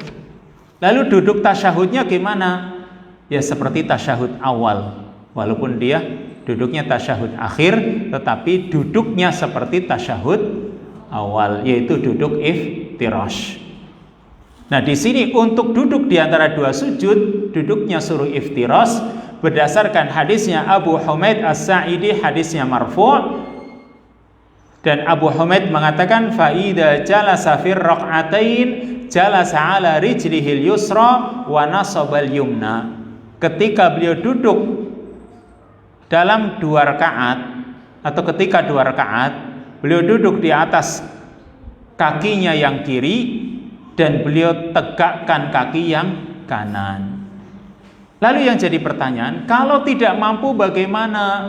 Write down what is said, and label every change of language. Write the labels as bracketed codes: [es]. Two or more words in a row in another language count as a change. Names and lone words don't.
[id] Lalu duduk tasyahudnya gimana? Ya seperti tasyahud awal, walaupun dia duduknya tasyahud akhir, tetapi duduknya seperti tasyahud awal, yaitu duduk iftirash. Nah di sini untuk duduk di antara 2 sujud, duduknya suruh iftirash berdasarkan hadisnya Abu Humaid As-Sa'idi, hadisnya marfu'. Dan Abu Humaid mengatakan, [ar] فإذا جلس في الركعتين جلس على رجله اليسرى ونصب اليمنى. [id] Ketika beliau duduk dalam 2 rakaat, atau ketika 2 rakaat, beliau duduk di atas kakinya yang kiri dan beliau tegakkan kaki yang kanan. Lalu yang jadi pertanyaan, kalau tidak mampu bagaimana?